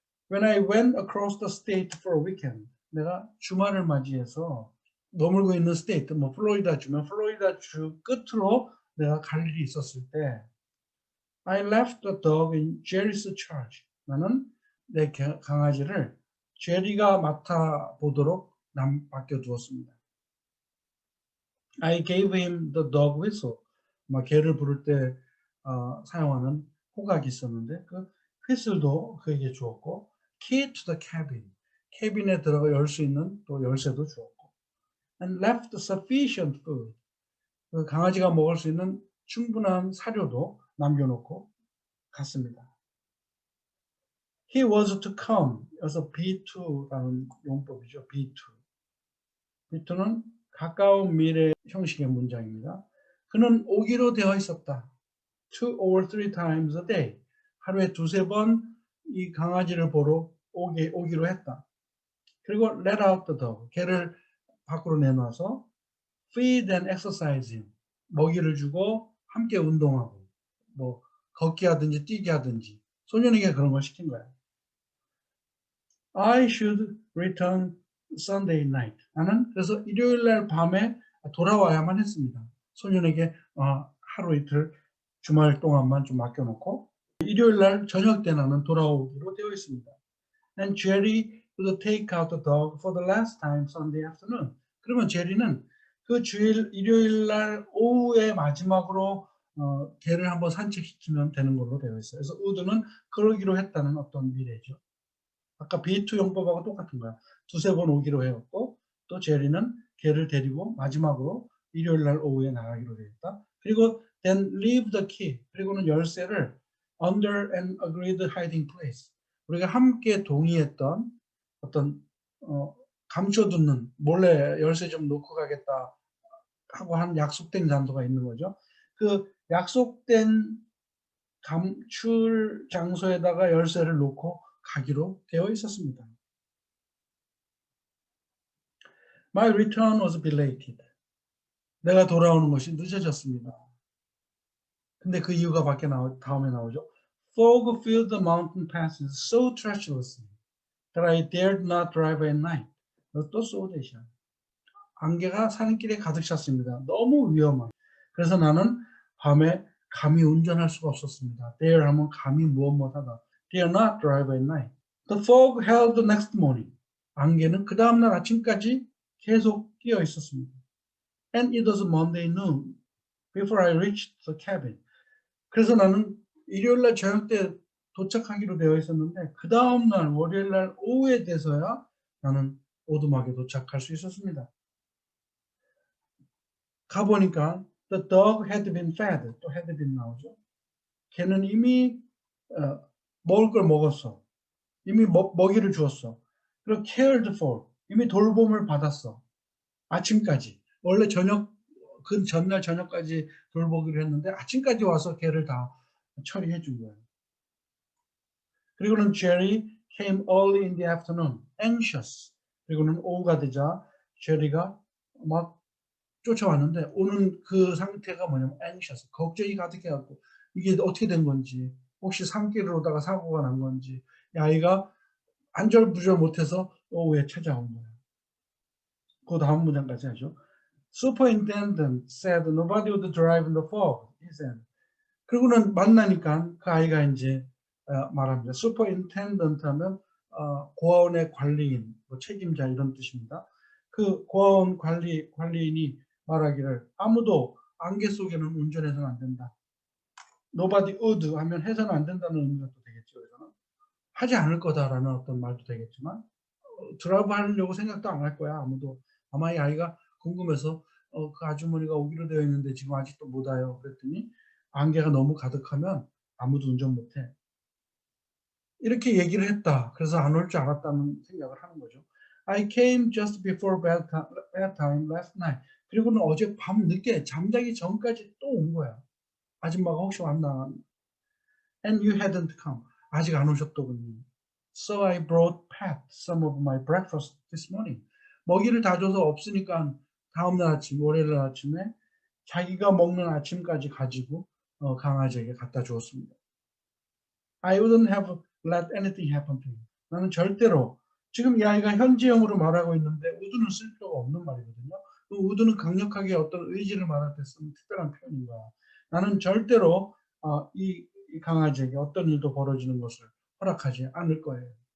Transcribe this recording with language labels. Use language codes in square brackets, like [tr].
[en] When I went across the state for a weekend, [ko] 내가 주말을 맞이해서 머물고 있는 스테이트, 뭐 플로리다 주면 플로리다 주 끝으로 내가 갈 일이 있었을 때, [en] I left the dog in Jerry's charge. [ko] 나는 내 강아지를 제리가 맡아보도록 맡겨두었습니다. [en] I gave him the dog whistle. [ko] 막 개를 부를 때 사용하는 호각이 있었는데 그 휘슬도 그에게 주었고, [en] key to the cabin. [ko] 캐빈에 들어가 열 수 있는 또 열쇠도 주었고, [en] and left sufficient food. [ko] 그 강아지가 먹을 수 있는 충분한 사료도 남겨놓고 갔습니다. [en] He was to come. [ko] 여기서 B2라는 용법이죠. B2. B2는 가까운 미래 형식의 문장입니다. 그는 오기로 되어 있었다. [en] 2 or 3 times a day. [ko] 하루에 두세 번 이 강아지를 보러 오기로 했다. [en] 그리고 let out the dog. [ko] 개를 밖으로 내놔서 [en] feed and exercise him. [ko] 먹이를 주고 함께 운동하고 뭐 걷기 하든지 뛰기 하든지 소년에게 그런 걸 시킨 거야. [en] I should return Sunday night. [ko] 나는 그래서 일요일 날 밤에 돌아와야만 했습니다. 소년에게 하루 이틀 주말 동안만 좀 맡겨놓고 일요일 날 저녁 때 나는 돌아오기로 되어 있습니다. [en] And Jerry would take out the dog for the last time Sunday afternoon. [ko] 그러면 제리는 그 주일 일요일 날 오후에 마지막으로 개를 한번 산책시키면 되는 걸로 되어 있어요. 그래서 would는 그러기로 했다는 어떤 미래죠. 아까 B2 용법하고 똑같은 거야. 두세 번 오기로 해왔고 또 제리는 개를 데리고 마지막으로 일요일 날 오후에 나가기로 되었다. [en] 그리고 then leave the key. [ko] 그리고는 열쇠를 [en] under an agreed hiding place. [ko] 우리가 함께 동의했던 어떤 감춰두는 몰래 열쇠 좀 놓고 가겠다 하고 한 약속된 장소가 있는 거죠. 그 약속된 감출 장소에다가 열쇠를 놓고 가기로 되어 있었습니다. [en] My return was belated. [ko] 내가 돌아오는 것이 늦어졌습니다. 근데 그 이유가 다음에 나오죠. [en] Fog filled the mountain passes so treacherously that I dared not drive at night. [ko] 또 so 대시야. 안개가 산길에 가득 찼습니다. 너무 위험한. 그래서 나는 밤에 감히 운전할 수가 없었습니다. dare 하면 감히 무엇하다. [en] dare not drive at night. The fog held the next morning. [ko] 안개는 그 다음날 아침까지 계속 끼어 있었습니다. [en] And it was Monday noon before I reached the cabin. [ko] 그래서 나는 일요일날 저녁 때 도착하기로 되어 있었는데 그 다음날 월요일날 오후에 돼서야 나는 오두막에 도착할 수 있었습니다. [en] 가보니까 the dog had been fed. [ko] 또 had been 나오죠. 걔는 이미 먹을 걸 먹었어. 이미 먹이를 주었어. [en] 그리고 cared for. [ko] 이미 돌봄을 받았어. 아침까지. 원래 그 전날 저녁까지 돌보기로 했는데 아침까지 와서 걔를 다 처리해 준 거예요. [en] 그리고는 Jerry came early in the afternoon, anxious. [ko] 그리고는 오후가 되자 제리가 막 쫓아왔는데 오는 그 상태가 뭐냐면 anxious, 걱정이 가득해갖고 이게 어떻게 된 건지, 혹시 산길을 오다가 사고가 난 건지, 이 아이가 안절부절 못해서 오후에 찾아온 거예요. 그 다음 문장까지 하죠. [en] Superintendent said nobody would drive in the fog. He said. [ko] 그리고는 만나니까 그 아이가 이제 말합니다. Superintendent 하면 고아원의 관리인, 뭐 책임자 이런 뜻입니다. 그 고아원 관리인이 말하기를 아무도 안개 속에는 운전해서는 안 된다. Nobody would 하면 해서는 안 된다는 의미가 또 되겠죠. 그래서는 하지 않을 거다라는 어떤 말도 되겠지만 드라이브 하려고 생각도 안 할 거야. 아무도. 아마 이 아이가 궁금해서 그 아주머니가 오기로 되어 있는데 지금 아직도 못 와요. 그랬더니 안개가 너무 가득하면 아무도 운전 못해. 이렇게 얘기를 했다. 그래서 안 올 줄 알았다는 생각을 하는 거죠. [en] I came just before bedtime last night. [ko] 그리고는 어제 밤 늦게 잠자기 전까지 또 온 거야. 아줌마가 혹시 왔나? [en] And you hadn't come. [ko] 아직 안 오셨더군요. [en] So I brought Pat some of my breakfast this morning. [ko] 먹이를 다 줘서 없으니까 다음날 아침, 월요일 아침에 자기가 먹는 아침까지 가지고 강아지에게 갖다 주었습니다. [en] I wouldn't have let anything happen to him. [ko] 나는 절대로 지금 이 아이가 현재형으로 말하고 있는데 would는 쓸 필요가 없는 말이거든요. 그 would는 강력하게 어떤 의지를 말할 때 쓰는 특별한 표현인 거야. 나는 절대로 이 강아지에게 어떤 일도 벌어지는 것을 허락하지 않을 거예요.